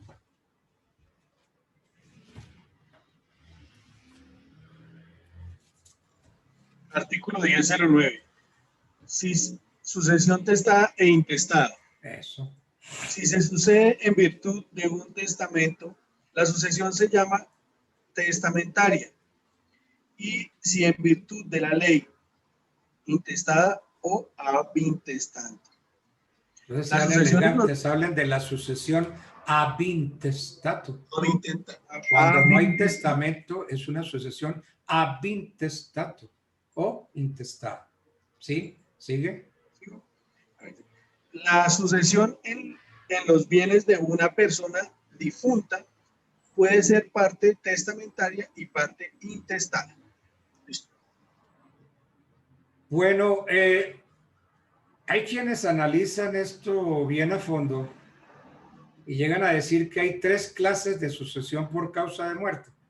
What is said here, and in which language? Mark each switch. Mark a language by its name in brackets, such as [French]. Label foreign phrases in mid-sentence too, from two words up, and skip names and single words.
[Spanish] Artículo 1009. Si sucesión testada e intestada. Eso. Si se sucede en virtud de un testamento, la sucesión se llama testamentaria. Y si en virtud de la ley, intestada o [Latin] ab intestante. [Spanish] Entonces, hablan de la sucesión [Latin] ab intestato. [Spanish] Cuando no hay testamento, es una sucesión [Latin] ab intestato [Spanish] o intestada. ¿Sí? ¿Sigue? La sucesión en los bienes de una persona difunta puede ser parte testamentaria y parte intestada. ¿Listo? Bueno, hay quienes analizan esto bien a fondo y llegan a decir que hay tres clases de sucesión por causa de muerte.